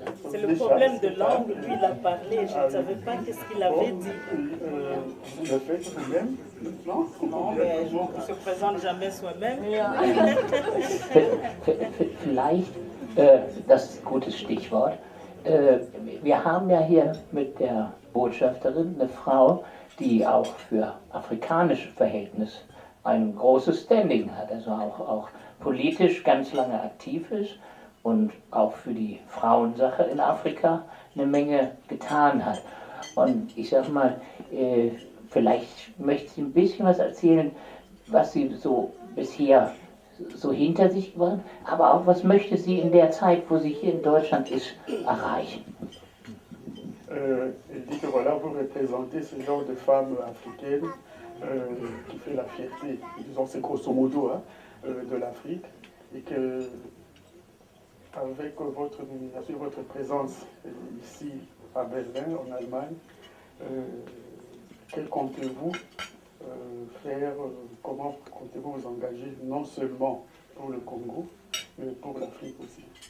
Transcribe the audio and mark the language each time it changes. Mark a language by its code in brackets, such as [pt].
[fr] C'est le problème de langue, lui, il a parlé, je ne savais pas qu'est-ce qu'il avait dit. Le fait lui-même, non? Non, mais on ne se présente jamais soi-même. [de] Vielleicht, das ist ein gutes Stichwort, wir haben ja hier mit der Botschafterin eine Frau, die auch für afrikanische Verhältnisse ein großes Standing hat, also auch politisch ganz lange aktiv ist und auch für die Frauensache in Afrika eine Menge getan hat. Und ich sag mal, vielleicht möchte sie ein bisschen was erzählen, was sie so bisher so hinter sich gebracht, aber auch was möchte sie in der Zeit, wo sie hier in Deutschland ist, erreichen. [fr] Elle dit que voilà, vous représentez ce genre de femme africaine qui fait la fierté, disons c'est grosso modo, hein, de l'Afrique, et que avec votre présence ici à Berlin, en Allemagne, quel comptez-vous faire, comment comptez-vous vous engager non seulement pour le Congo, mais pour l'Afrique aussi?